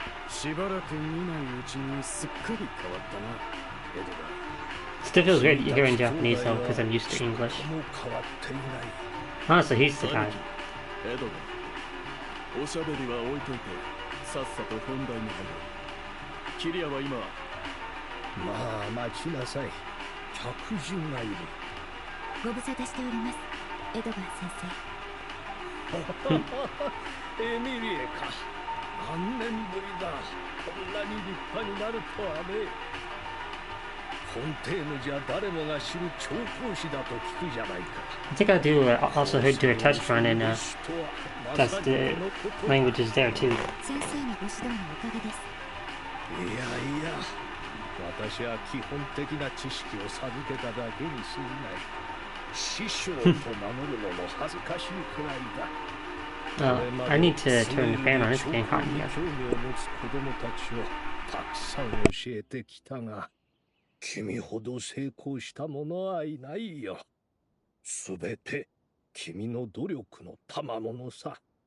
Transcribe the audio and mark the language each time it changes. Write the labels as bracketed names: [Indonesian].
[Japanese] しばらく見ないうちにすっかり変わったな、エドガー。 [English] Still feels weird hearing Japanese though, because I'm used to English. [Japanese] もう変わっていない。 [English] Honestly, he's the guy. [Japanese] エドガー、おしゃべりは置いといて、さっさと本題に入ろう。キリアは今、まあ待ちなさい。客人がいる。ご無沙汰しております、エドガー先生。エミリエか。何年ぶりだ。こんなに立派になるとはね。フォンテーヌじゃ誰もが知る調香師だと聞くじゃないか。 [English] I think I'll do also do a test run and test the languages there too. [Japanese] 先生のご指導のおかげです。いやいや、私は基本的な知識を授けただけに過ぎない。師匠と名乗るのも恥ずかしいくらいだ。 [English] Oh, I need to turn the fan on. It's getting hot in here. [Japanese] 興味を持つ子供たちをたくさん教えてきたが、君ほど成功した者はいないよ。すべて君の努力の賜物さ。